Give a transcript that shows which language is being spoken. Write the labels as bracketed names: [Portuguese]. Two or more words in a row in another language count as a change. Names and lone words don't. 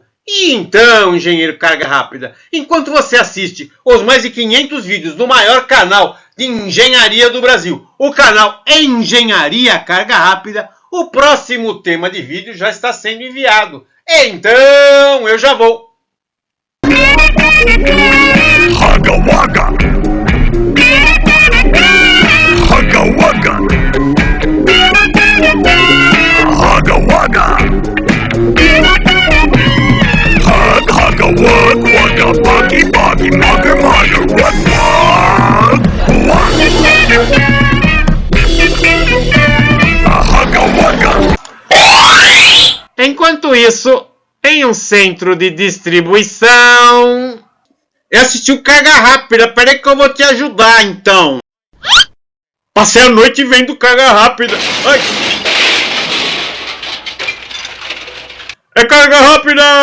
[Portuguese] E então, engenheiro Carga Rápida, enquanto você assiste os mais de 500 vídeos do maior canal de engenharia do Brasil, o canal Engenharia Carga Rápida, o próximo tema de vídeo já está sendo enviado. Então, eu já vou. Hugga Wugga! Hugga Wugga! Hugga Wugga! Hugga Wug Wugga Buggy Buggy Mugger Mugger Wug Wug! Hugga Wugga! Enquanto isso, tem um centro de distribuição. Eu assisti o Carga Rápida, peraí que eu vou te ajudar então. Passei a noite vendo Carga Rápida. Ai. É Carga Rápida!